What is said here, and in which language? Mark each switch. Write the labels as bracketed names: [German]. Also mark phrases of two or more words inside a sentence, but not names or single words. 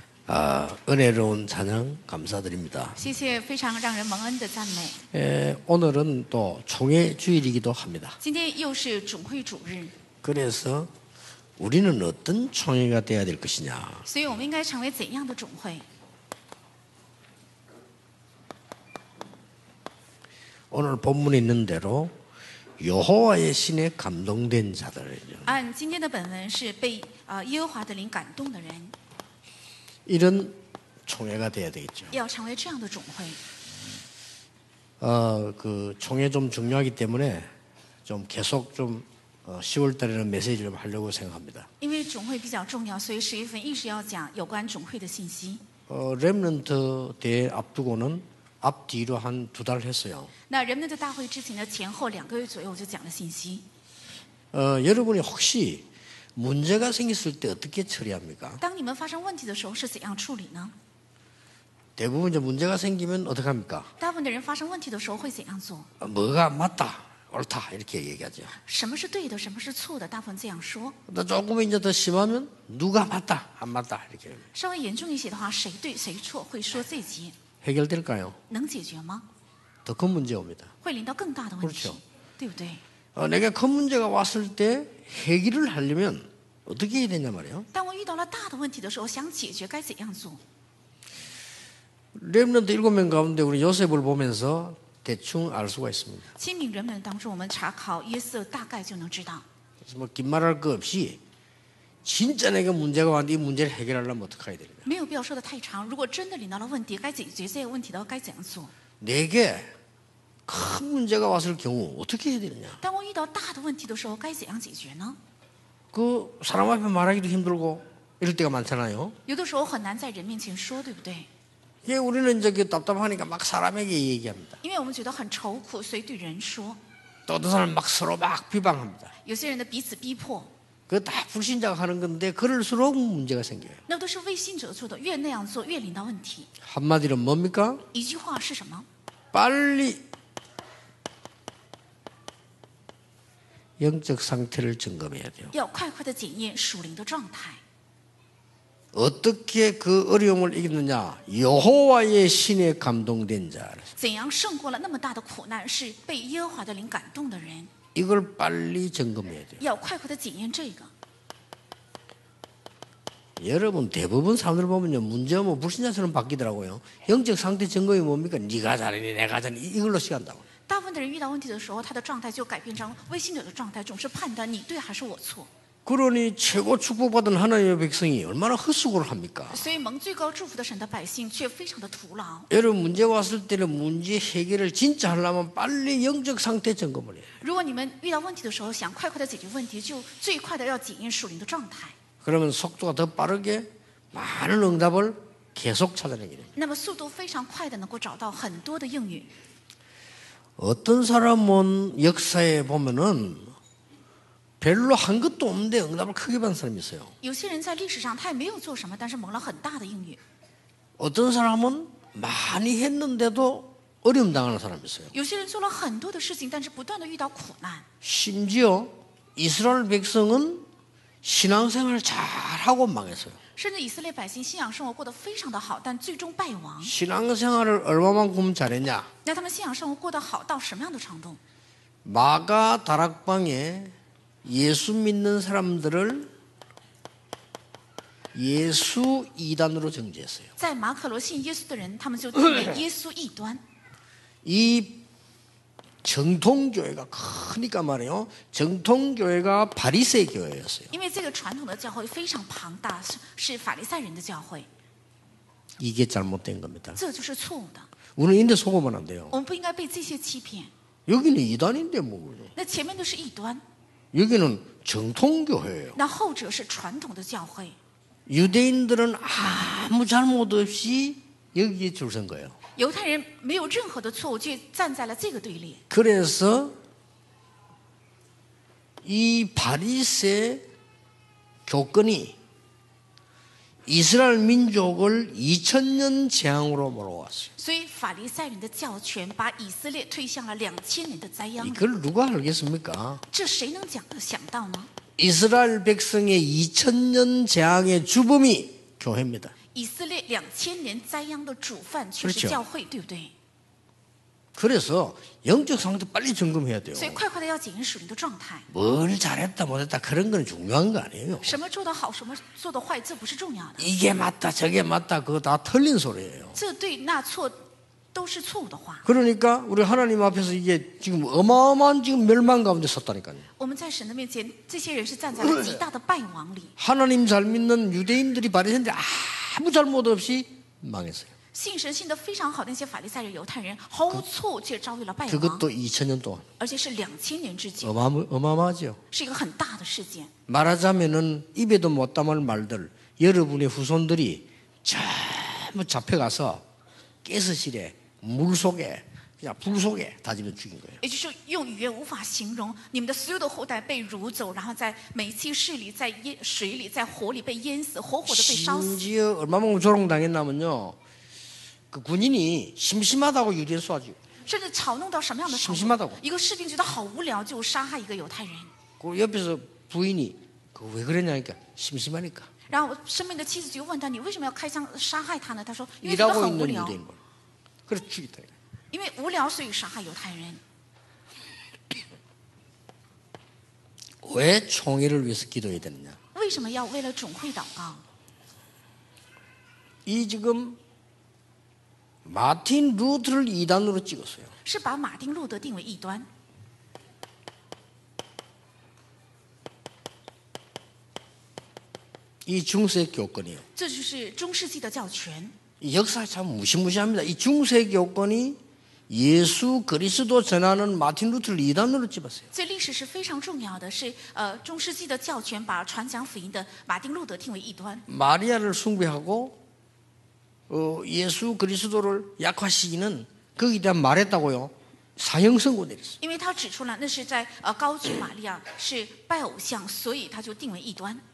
[Korean] 은혜로운 찬양 감사드립니다. [Chinese] 谢谢非常让人蒙恩的赞美。 [Korean] 오늘은 또 총회 주일이기도 합니다. [Chinese] 今天又是总会主日， [Korean] 그래서 우리는 어떤 총회가 돼야 될 것이냐. [Chinese] 所以我们应该成为怎样的总会？ [Korean] 오늘 본문에 있는 대로 여호와의 신에 감동된 자들이죠. [Chinese] 按今天的本文是被耶和华的灵感动的人， [Korean] 이런 총회가 돼야 되겠죠. [Chinese] 要成为这样的总会。 [Korean] 그 총회 좀 중요하기 때문에 좀 계속 좀 10월 달에는 메시지를 좀 하려고 생각합니다. [Chinese] 因为总会比较重要，所以10月份一直要讲有关总会的信息。 [Korean] 렘넌트 대회 앞두고는 앞뒤로 한 2달 했어요. [Chinese] 那人们的大会之前的前后2个月左右就讲了信息。 [Korean] 여러분이 혹시 문제가 생겼을 때 어떻게 처리합니까? [Chinese] 当你们发生问题的时候是怎样处理呢？ [Korean] 대부분 이제 문제가 생기면 어떻게 합니까? [Chinese] 大部分的人发生问题的时候会怎样做？ [Korean] 뭐가 맞다, 옳다 이렇게 얘기하죠. [Chinese] 什么是对的，什么是错的？大部分这样说。 [Korean] 또 조금 이제 더 심하면 누가 맞다, 안 맞다 이렇게 [Chinese] 稍微严重一些的话，谁对谁错会说这节， [Korean] 해결될까요? [Chinese] 能解决吗？ [Korean] 더 큰 문제 옵니다. [Chinese] 会临到更大的问题 [Korean] 그렇죠 ， [Chinese] 对不对？ [Korean] 내가 큰 문제가 왔을 때 해결을 하려면 어떻게 해야 되냐 말이에요. [Chinese] 当我遇到了大的问题的时候，想解决该怎样做？ [Korean] 렘넌트 7명 가운데 우리 요셉을 보면서 대충 알 수가 있습니다. [Chinese] 7 名人们当中，我们查考约瑟，大概就能知道。 [Korean] 그래서 뭐 긴 말할 거 없이 진짜 내가 문제가 왔는데 이 문제를 해결하려면 어떻게 해야 됩니까? [Chinese] 没有必要说的太长。如果真的临到了问题，该解决这个问题的话，该怎样做？ [Korean] 내게 큰 문제가 왔을 경우 어떻게 해야 되느냐? [Chinese] 当我遇到大的问题的时候，该怎样解决呢？ [Korean] 그 사람 앞에 말하기도 힘들고 이럴 때가 많잖아요. [Chinese] 有的时候很难在人面前说，对不对？ [Korean] 예, 우리는 이제 그 답답하니까 막 사람에게 얘기합니다. [Chinese] 因为我们觉得很愁苦，所以对人说。 [Korean] 또 어떤 사람은 막 서로 막 비방합니다. [Chinese] 有些人的彼此逼迫， [Korean] 그거 다 불신자가 하는 건데 그럴수록 문제가 생겨요. [Chinese] 那都是未信者做的，越那样做越临到问题。 [Korean] 한마디로 뭡니까? [Chinese] 一句话是什么？ [Korean] 빨리 영적 상태를 점검해야 돼요. [Chinese] 要快快的检验属灵的状态。 [Korean] 어떻게 그 어려움을 이겼느냐? 여호와의 신에 감동된 자. [Chinese] 怎样胜过了那么大的苦难？是被耶和华的灵感动的人， [Korean] 이걸 빨리 점검해야 돼요. [Chinese] 要快快的检验这个。 [Korean] 여러분 대부분 사람들 보면요 문제가 뭐 불신자처럼 바뀌더라고요. 영적 상태 점검이 뭡니까? 네가 잘하니 내가 잘하니 이걸로 시간다고. [Chinese] 大部分的人遇到问题的时候，他的状态就改变成未信者的状态，总是判断你对还是我错。 [Korean] 그러니 최고 축복받은 하나님의 백성이 얼마나 헛수고를 합니까? [Chinese] 所以蒙最高祝福的神的百姓却非常的徒劳。 [Korean] 여러분 문제 왔을 때는 문제 해결을 진짜 하려면 빨리 영적 상태 점검을 해요. [Chinese] 如果你们遇到问题的时候想快快的解决问题，就最快的要检验属灵的状态。 [Korean] 그러면 속도가 더 빠르게 많은 응답을 계속 찾아내게 됩니다. [Chinese] 那么速度非常快的能够找到很多的应允。 [Korean] 어떤 사람은 역사에 보면은 별로 한 것도 없는데 응답을 크게 받은 사람이 있어요. [Chinese] 有些人在历史上他也没有做什么，但是蒙了很大的应允。 [Korean] 어떤 사람은 많이 했는데도 어려움 당하는 사람이 있어요. [Chinese] 有些人做了很多的事情，但是不断的遇到苦难。 [Korean] 심지어 이스라엘 백성은 신앙생활을 잘하고 망했어요. [Chinese] 甚至以色列百姓信仰生活过得非常的好，但最终败亡。 [Korean] 신앙생활을 얼마만큼 잘했냐? [Chinese] 那他们信仰生活过得好到什么样的程度？ [Korean] 마가 다락방에 예수 믿는 사람들을 예수 이단으로 정죄했어요. [Chinese] 在马可罗信耶稣的人，他们就定为耶稣异端。 [Korean] 이 정통교회가 크니까 말이에요. 정통교회가 바리새 교회였어요. [Chinese] 因为这个传统的教会非常庞大，是法利赛人的教会， [Korean] 이게 잘못된 겁니다. [Chinese] 这就是错误的。 [Korean] 우리는 인데 속으면 안 돼요. [Chinese] 我们不应该被这些欺骗。 [Korean] 여기는 이단인데 뭐. [Chinese] 那前面的是异端， [Korean] 여기는 정통교회예요. [Chinese] 那后者是传统的教会。 [Korean] 유대인들은 아무 잘못 없이 여기에 줄 선 거예요. [Chinese] 犹太人没有任何的错误，却站在了这个队列。 [Korean] 그래서 이 바리새 교권이 이스라엘 민족을 2000년 재앙으로 몰아왔어요. [Chinese] 所以法利赛人的教权把以色列推向了2000年的灾殃。 [Korean] 이걸 누가 알겠습니까? [Chinese] 这谁能想到呢？ [Korean] 이스라엘 백성의 2000년 재앙의 주범이 교회입니다. [Chinese] 以色列2000年灾殃的主犯却是 [Korean] 그렇죠 [Chinese] 教会，对不对？ [Korean] 그래서 영적 상태 빨리 점검해야 돼요. [Chinese] 所以快快的要检验属灵的状态， [Korean] 뭘 잘했다 못했다 그런 건 중요한 거 아니에요. [Chinese] 什么做得好，什么做得坏，这不是重要的， [Korean] 이게 맞다 저게 맞다 그거 다 틀린 소리예요. [Chinese] 这对那错都是错误的话。 [Korean] 그러니까 우리 하나님 앞에서 이게 지금 어마어마한 지금 멸망 가운데 섰다니까요. [Chinese] 我们在神的面前，这些人是站在了极大的败亡里。 [Korean] 하나님 잘 믿는 유대인들이 바리새인들이 아무 잘못 없이 망했어요. [Chinese] 信神信得非常好的那些法利赛人、犹太人，毫无错误却遭遇了败亡， [Korean] 그것도 2000년 동안 [Chinese] 而且是2000年之久， [Korean] 어마어마하죠. [Chinese] 是一个很大的事件。 [Korean] 말하자면은 입에도 못 담을 말들 여러분의 후손들이 전부 잡혀가서 가스실에 물 속에 그냥 불 속에 다 집어 죽인 거예요. [Chinese] 也就是用语言无法形容，你们的所有的后代被掳走，然后在煤气室里、在水里、在火里被淹死，活活的被烧死。 [Korean] 심지어 얼마만큼 조롱당했냐면요. 그 군인이 심심하다고 유대인 쏴주고 [Chinese] 甚至嘲弄到什么样的程 [Korean] 심심하다고 [Chinese] 度？一个士兵觉得好无聊，就杀害一个犹太人。 [Korean] 그 옆에서 부인이 그 왜 그랬냐니까 심심하니까 [Chinese] 然后生命的妻子就问他：“你为什么要开枪杀害他呢？” 他说：“因为觉得 [Korean] 일하고 [Chinese] 很无 [Korean] 있는 [Chinese] 聊， [Korean] 유대인 걸 그래 죽였다. [Chinese] 因为无聊，所以杀害犹太人。 [Korean] 왜 총회를 위해서 기도해야 되느냐? [Chinese] 为什么要为了总会祷告？ [Korean] 이 지금 마틴 루트를 이단으로 찍었어요. [Chinese] 是把马丁路德定为异端。 [Korean] 이 중세 교권이요. [Chinese] 这就是中世纪的教权。 [Korean] 이 역사 참 무시무시합니다. 이 중세 교권이 예수 그리스도 전하는 마틴 루트를 이단으로 찍었어요. [Chinese] 这历史是非常重要的，是中世纪的教权把传讲福音的马丁路德定为异端。 [Korean] 마리아를 숭배하고 예수 그리스도를 약화시키는 거기에 대한 말했다고요. 사형 선고 내렸어요. [Chinese] 因为他指出了那是在高举玛利亚是拜偶像，所以他就定为异端。